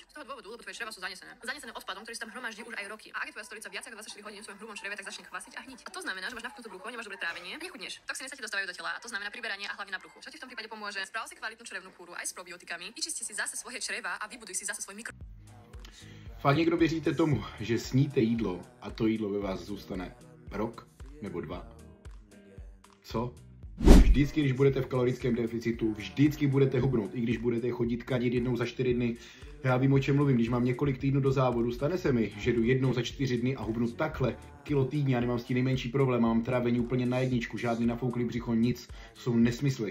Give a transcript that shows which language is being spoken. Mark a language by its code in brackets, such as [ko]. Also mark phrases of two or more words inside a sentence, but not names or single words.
[sk] Z toho dôvodu, lebo tvoje čreva sú zanesené. Zanesené odpadom, ktorý sa tam hromaždí už aj roky. A ak je tvoja stolica viac ako 24 hodín v svojom hrubom čreve, tak začne kvasiť a hniť. A to znamená, že máš nafknuté brucho, nemáš dobré trávenie a nechudneš. Toxiny sa ti dostávajú do tela a to znamená priberanie a hlavne na bruchu. Čo ti v tom prípade pomôže? Správ si kvalitnú črevnú kúru aj s probiotikami, vyčisti si zase svoje čreva a vybuduj si zase svoj mikro. [cs] Fakt někdo věříte tomu, že sníte jídlo a to jídlo ve vás zůstane rok nebo 2? Co? Vždycky, když budete v kalorickém deficitu, vždycky budete hubnout, i když budete chodit kadit jednou za 4 dny. Já vím, o čem mluvím, když mám několik týdnů do závodu, stane se mi, že jdu jednou za 4 dny a hubnu takhle kilo týdně, já nemám s tím nejmenší problém, mám trávení úplně na jedničku, žádný nafouklý břicho, nic, to jsou nesmysly.